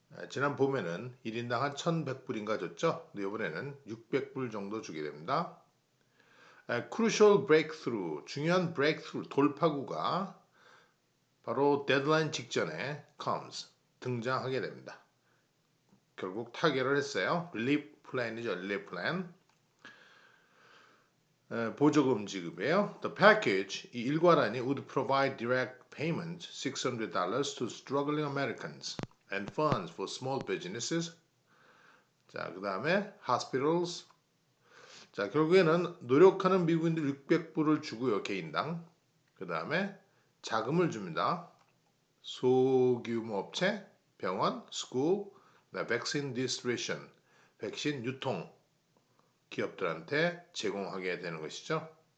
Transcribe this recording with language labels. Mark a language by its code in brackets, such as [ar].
[ko] 지난 봄에는 1인당 한 1,100불인가 줬죠. 근데 이번에는 600불 정도 주게 됩니다. [en] crucial breakthrough, [ko] 중요한 breakthrough, 돌파구가 바로 데드라인 직전에 comes, 등장하게 됩니다. 결국 타결을 했어요. relief plan이죠. relief plan. 보조금 지급이에요. [en] The package, [ko] 이 일괄안이 [en] would provide direct payment $600 to struggling Americans and funds for small businesses. [ko] 자, 그 다음에 hospitals. 자, 결국에는 노력하는 미국인들 600불을 주고요. 개인당. 그 다음에 자금을 줍니다. 소규모 업체, 병원, school, vaccine distribution, 백신 유통 기업들한테 제공하게 되는 것이죠.